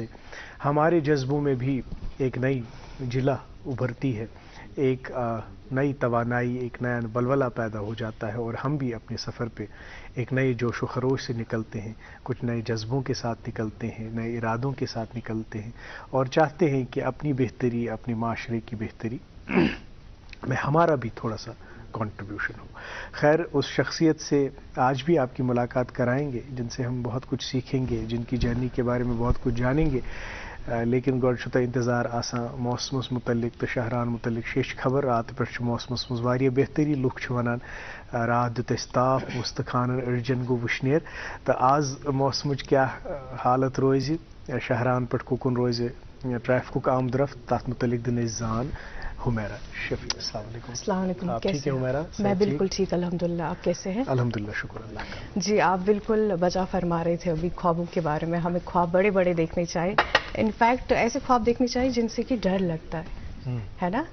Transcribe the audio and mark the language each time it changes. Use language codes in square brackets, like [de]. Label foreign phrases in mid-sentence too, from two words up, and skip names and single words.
[ur] ہمارے جذبوں میں بھی ایک نئی جلا ابھرتی ہے، ایک نئی توانائی، ایک نیا بلبلہ پیدا ہو جاتا ہے، اور ہم بھی اپنے سفر پہ ایک نئے جوش و خروش سے نکلتے ہیں، کچھ نئے جذبوں کے ساتھ نکلتے ہیں، نئے ارادوں کے ساتھ نکلتے ہیں، اور چاہتے ہیں کہ اپنی بہتری، اپنے معاشرے کی بہتری میں ہمارا بھی تھوڑا سا کنٹریبیوشن ہو۔ خیر، اس شخصیت سے آج بھی آپ کی ملاقات کرائیں گے جن سے ہم بہت کچھ سیکھیں گے، جن کی جرنی کے بارے میں بہت کچھ جانیں گے، لیکن [ks] گۄڈٕ چھُ تۄہہِ انتظار آسان موسمس متعلق تہٕ شہران متعلق شیش خبر۔ رات پٮ۪ٹھ چھُ موسمس منٛز واریاہ بہتری، لُکھ چھِ وَنان رات دیُت اَسہِ تاپھ، وُستہٕ خانن أڑجن گوٚو وُشنیر، تہٕ آز موسمٕچ کیٛاہ حالت روزِ، شہران پٮ۪ٹھ کُکُن روزِ ٹریفکُک آمد رفت، تَتھ متعلق دِن أسۍ زان حمیرہ شفیع۔ [ar] السلام علیکم۔ السلام علیکم، [ur] آپ ٹھیک ہیں حمیرہ؟ میں بالکل ٹھیک الحمدللہ، آپ کیسے ہیں؟ الحمدللہ، شکر اللہ کا۔ جی، آپ بالکل بجا فرما رہے تھے ابھی خوابوں کے بارے میں، ہمیں خواب بڑے بڑے دیکھنے چاہیے، انفیکٹ ایسے خواب دیکھنے چاہیے جن سے کہ ڈر لگتا ہے نا،